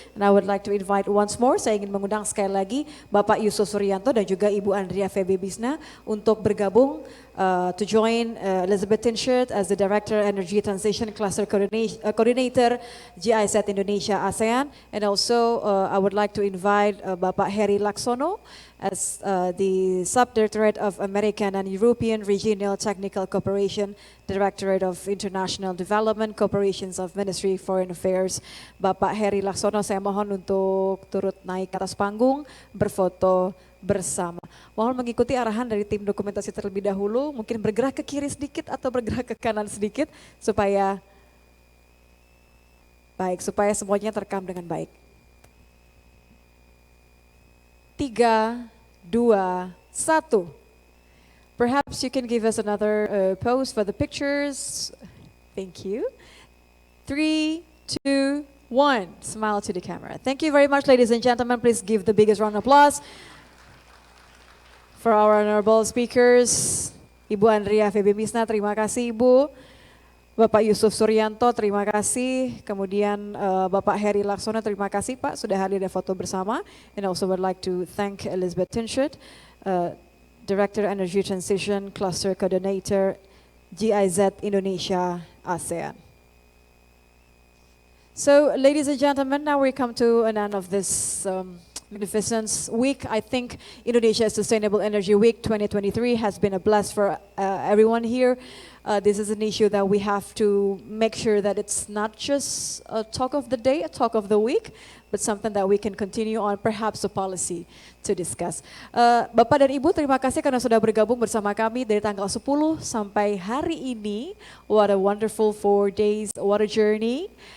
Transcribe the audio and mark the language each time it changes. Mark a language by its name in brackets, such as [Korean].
[English] And I would like to invite once more, [Indonesian] saya ingin mengundang sekali lagi [English] Bapak Yusuf Suryanto dan juga Ibu Andrea Febi Bisna [Indonesian] untuk bergabung [English] to join Elizabeth Tenshets as the Director Energy Transition Cluster Coordinator GIZ Indonesia ASEAN. And also I would like to invite Bapak Heri Laksono as the Subdirectorate of American and European Regional Technical Cooperation, Directorate of International Development, Cooperations of Ministry Foreign Affairs. [Indonesian] Bapak Heri Laksono, saya mohon untuk turut naik ke atas panggung, berfoto bersama. Mohon mengikuti arahan dari tim dokumentasi terlebih dahulu, mungkin bergerak ke kiri sedikit atau bergerak ke kanan sedikit supaya semuanya terekam dengan baik. 3, 2, 1. [English] Perhaps you can give us another pose for the pictures. Thank you. 3, 2, 1. Smile to the camera. Thank you very much, ladies and gentlemen. Please give the biggest round of applause for our honorable speakers. [Indonesian] Ibu Andrea Feby Misna, terima kasih Ibu. Bapak Yusuf Suryanto, terima kasih. Kemudian Bapak Heri Laksono, terima kasih Pak sudah hadir dan foto bersama. [English] And also would like to thank Elizabeth Tinshut, Director Energy Transition Cluster Coordinator GIZ Indonesia ASEAN. So, ladies and gentlemen, now we come to an end of this magnificent week. I think Indonesia Sustainable Energy Week 2023 has been a blast for everyone here. This is an issue that we have to make sure that it's not just a talk of the day, a talk of the week, but something that we can continue on, perhaps a policy to discuss. [Indonesian] Bapak dan Ibu, terima kasih karena sudah bergabung bersama kami dari tanggal 10 sampai hari ini. [English] What a wonderful 4 days, what a journey.